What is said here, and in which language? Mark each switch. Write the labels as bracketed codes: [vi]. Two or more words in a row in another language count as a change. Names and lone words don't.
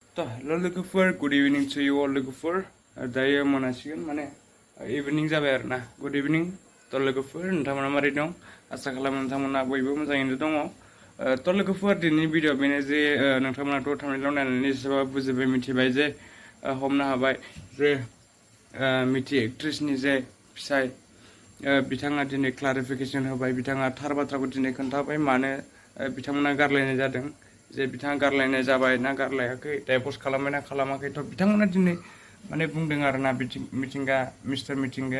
[en] Hello logofor, good evening to you all logofor. [brx] Dayo monasigon mane evening जाबाय आरो ना. [en] Good evening to logofor [brx] नोंथांमोना मारै दं? आसा खालामो नोंथांमोना बयबो मोजाङैनो दङ. To लोगोफोर दिनैनि भिडिअ बेनो जे नोंथांमोनाथ' थांनायाव नायनानै एसेबाबो बुजिबाय मिथिबाय जे हमनो हाबाय जे मिथि एक्ट्रेसनि जे फिसाय बिथाङा दिनै क्लारिफिकेसन होबाय बिथाङा थार बाथ्राखौ दिनै खोन्थाबाय मानो बिथांमोना गारलायनाय जादों जे बिथाङा गारलायनाय जाबाय ना गारलायाखै डाइभर्स खालामबाय ना खालामाखै थ' बिथांमोना दिनै माने बुंदों आरोना मिथिंगा मिस्टार मिथिंगाया